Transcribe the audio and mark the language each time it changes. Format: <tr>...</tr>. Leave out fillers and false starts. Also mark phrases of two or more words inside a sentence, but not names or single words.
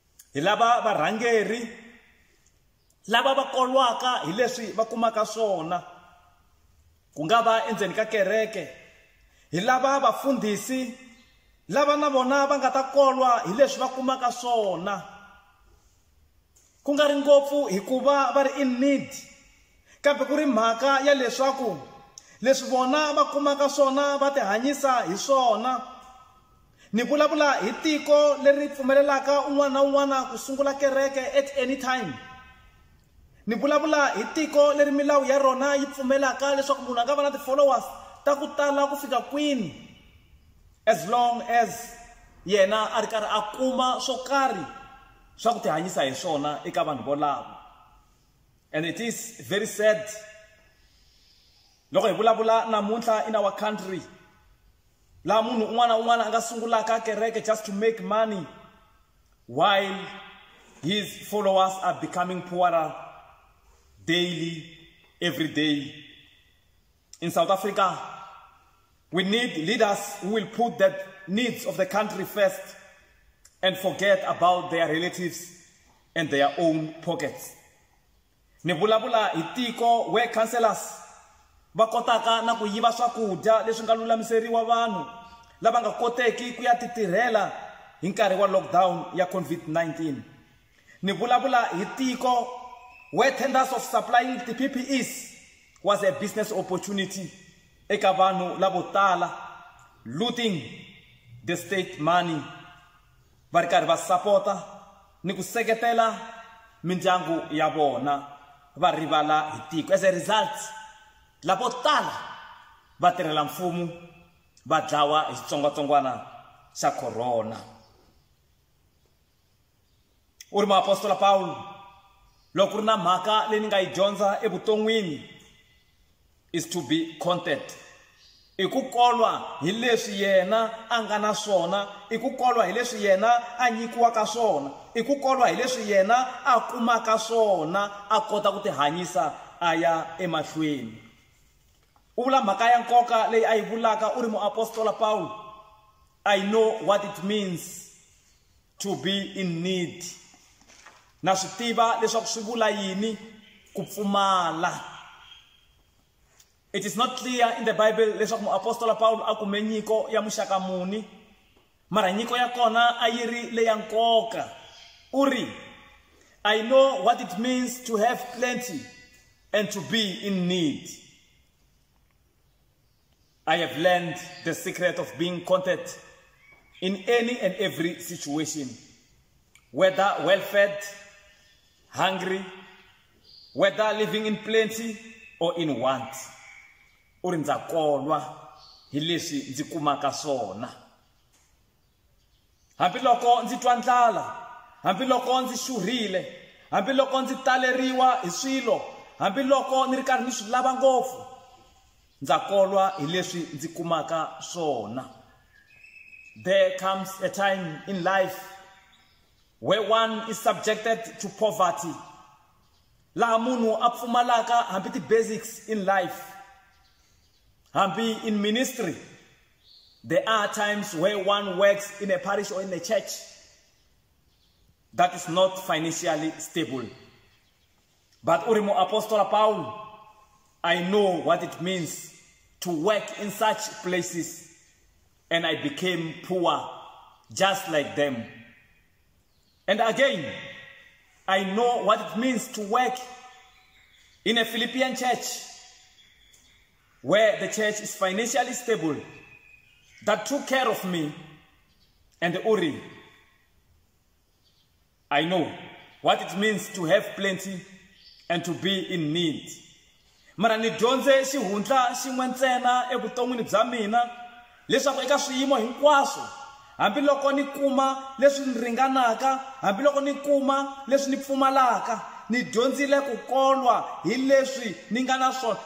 <ts>hi lava varhangeri lava va kolwaka hi leswi va kumaka swona, ku nga va endzeni ka kereke. Hi lava vafundhisi lava na vona va nga ta kolwa hi leswi va kumaka swona, ku nga ri ngopfu hikuva va ri</ts> <en>in need,</en> <ts>kambe ku ri mhaka ya leswaku leswi vona va kumaka swona va ti hanyisa hi swona. Ni vulavula hi tiko leri pfumelelaka un'wana na un'wana ku sungula kereke</ts> <en>at any time.</en> <ts>Ni vulavula hi tiko leri milawu ya rona yi pfumelaka leswaku munhu a nga va na ti-followers ta ku tala ku fika kwini,</ts> <en>as long as</en> <ts>yena a ri karhi a kuma swo karhi swa ku ti hanyisa hi swona eka vanhu volavo.</ts> <en>And it is very sad</en> <ts>loko hi vulavula namuntlha</ts> <en>in our country,</en> <ts>laha munhu un'wana na un'wana a nga sungulaka kereke</ts> <en>just to make money while his followers are becoming poorer daily, every day. In South Africa, we need leaders who will put the needs of the country first and forget about their relatives and their own pockets.</en> <ts>Ni vulavula hi tiko</ts> <en>where councillors</en> <ts>va kotaka na ku yiva swakudya leswi nga lulamiseriwa vanhu lava nga koteki ku ya titirhela hi nkarhi wa lockdown ya COVID-19. Ni vulavula hi tiko</ts> <en>where tenders of supplying the PPEs was a business opportunity</en> <ts>eka vanhu lavo tala,</ts> <en>looting the state money,</en> <ts>va ri karhi va sapota ni ku seketela mindyangu ya vona, va rivala hi tiko. As a result, lavo tala va tirhela mfumo va dlawa hi xitsongwatsongwana xa corona. U ri muapostola Paul, loko ku ri na mhaka leyi ni nga yi dyondza evuton'wini,</ts> <en>is to be content.</en> <ts>I ku kolwa hi leswi yena a nga na swona, i ku kolwa hi leswi yena a nyikiwaka swona, i ku kolwa hi leswi yena a kumaka swona, a kota ku ti hanyisa a ya emahlweni. U vula mhaka ya nkoka leyi a yi vulaka u ri muapostola Paul,</ts> <en>I know what it means to be in need.</en> <ts>Na swi tiva leswaku swi vula yini ku pfumala.</ts> <en>It is not clear in the Bible</en> <ts>leswaku muapostola Paul a kume nyiko ya muxaka muni, mara nyiko ya kona a yi ri leya nkoka. U ri,</ts> <en>I know what it means to have plenty and to be in need. I have learned the secret of being content in any and every situation, whether well-fed, hungry, whether living in plenty or in want.</en> <ts>U ri ndza kolwa hi leswi ndzi kumaka swona. Hambiloko ndzi twa ndlala, hambiloko ndzi xurhile, hambiloko ndzi taleriwa hi swilo, hambiloko ni ri karhi ni swi lava ngopfu, ndza kolwa hi leswi ndzi kumaka swona.</ts> <en>There comes a time in life where one is subjected to poverty,</en> <ts>laha munhu a pfumalaka hambi</ts> <en>ti-basics in life. Hambi in ministry, there are times where one works in a parish or in a church that is not financially stable. But</en> <ts>u ri muapostola Paul,</ts> <en>I know what it means to work in such places, and I became poor just like them. And again, I know what it means to work in a Philippian church where the church is financially stable, that took care of me. And Uri, I know what it means to have plenty and to be in need.</en> <ts>Mara ni dyondze xihundla xin'we ntsena evuton'wini bya mina, leswaku eka swiyimo hinkwaswo, hambiloko ni kuma leswi ni ringanaka, hambiloko ni kuma leswi ni pfumalaka, ni dyondzile ku kolwa hi leswi ni nga na swona.</ts>